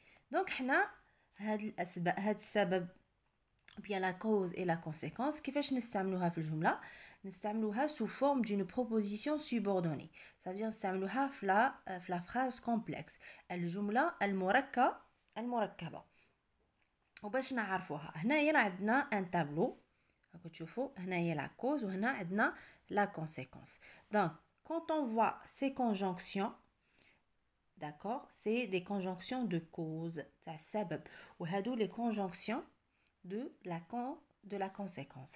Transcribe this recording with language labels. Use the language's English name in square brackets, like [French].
[Arabic] دونك حنا هاد السبب [French] bien la cause et la conséquence [Arabic] كيفاش نستعملوها في الجملة؟ نستعملوها [French] sous forme d'une proposition subordonnée. ça veut dire [Arabic] نستعملوها في [French] la phrase complexe. [Arabic] الجملة المركبة. وباش نعرفوها هنايا عندنا ان تابلو راكم تشوفوا هنايا لا كوز وهنا عندنا لا كونسيكونس. [French] donc quand on voit ces conjonctions, d'accord, c'est des conjonctions de cause [Arabic] تاع السبب وهادو [French] les conjonctions de la conséquence.